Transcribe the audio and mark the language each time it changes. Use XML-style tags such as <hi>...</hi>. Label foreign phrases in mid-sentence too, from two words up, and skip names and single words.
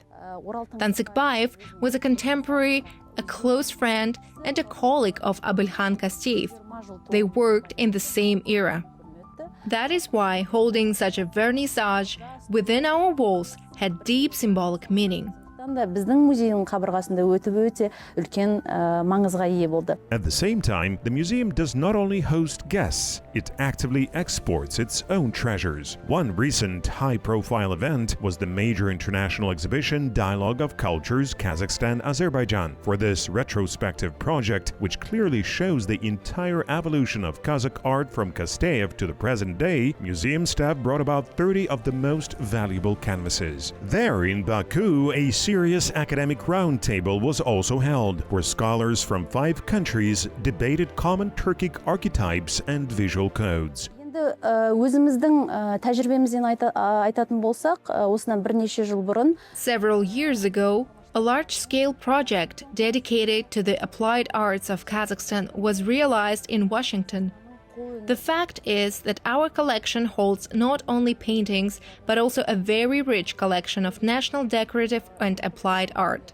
<en>Tansikbayev was a contemporary, a close friend, and a colleague of Abylhan Kasteev. They worked in the same era. That is why holding such a vernissage within our walls had deep symbolic meaning.</en> <kk>Біздің музейдің қабырғасында өтіп өте үлкен маңызға ие болды.</kk> <en>At the same time, the museum does not only host guests, it actively exports its own treasures. One recent high-profile event was the major international exhibition Dialogue of Cultures Kazakhstan-Azerbaijan. For this retrospective project, which clearly shows the entire evolution of Kazakh art from Kasteev to the present day, museum staff brought about 30 of the most valuable canvases. There in Baku, a serious academic roundtable was also held, where scholars from 5 countries debated common Turkic archetypes and visual codes.</en> <kk>Енді өзіміздің тәжірибемізден айтатын болсақ, осынан бірнеше жыл бұрын</kk> <en>Several years ago, a large-scale project dedicated to the applied arts of Kazakhstan was realized in Washington. The fact is that our collection holds not only paintings, but also a very rich collection of national decorative and applied art.</en>